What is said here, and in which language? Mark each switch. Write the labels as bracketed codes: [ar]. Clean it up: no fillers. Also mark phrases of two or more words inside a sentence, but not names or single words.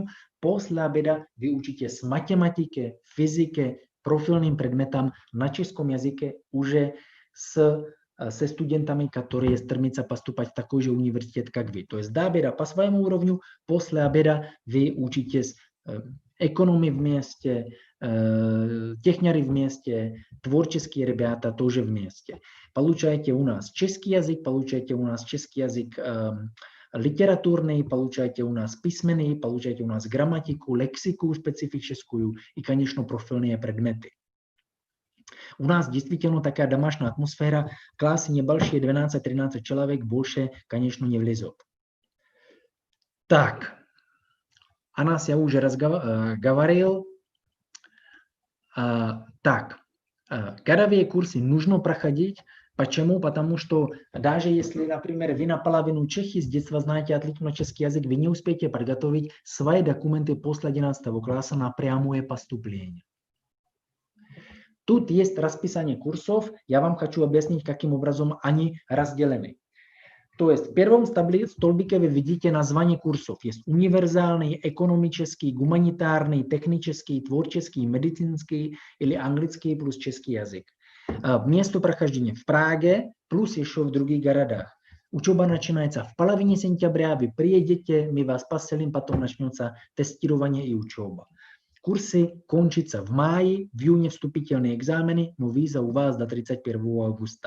[ru] После обеда вы учитесь математике, физике, профильным предметам на českом языке уже со студентами, которые стремятся поступать в такой же университет, как вы. То есть до обеда по своему уровню, после обеда вы учитесь экономи вместе, техняры вместе, творческие ребята тоже вместе. Получаете у нас [cs] český jazyk, [ru] получаете у нас [cs] český jazyk [ru] литературный, получаете у нас письменный, получаете у нас грамматику, лексику специфическую и, конечно, профильные предметы. У нас действительно такая домашняя атмосфера, классы небольшие, 12-13 человек, больше, конечно, не влезет. Так, о нас я уже говорил. Так, годовые курсы нужно проходить. Почему? Потому что даже если, например, вы наполовину чехи, с детства знаете отлично [cs] český jazyk, [ru] вы не успеете подготовить свои документы после 11 класса на прямое поступление. Тут есть расписание курсов. Я вам хочу объяснить, каким образом они разделены. То есть в первом столбике вы видите название курсов. Есть универсальный, экономический, гуманитарный, технический, творческий, медицинский или английский плюс [cs] český jazyk. [ru] Место прохождения в Праге плюс еще в других городах. Учеба начинается в половине сентября, вы приедете, мы вас поселим, потом начнется тестирование и учеба. Курсы кончатся в мае, в июне вступительные экзамены, но виза у вас до 31 августа.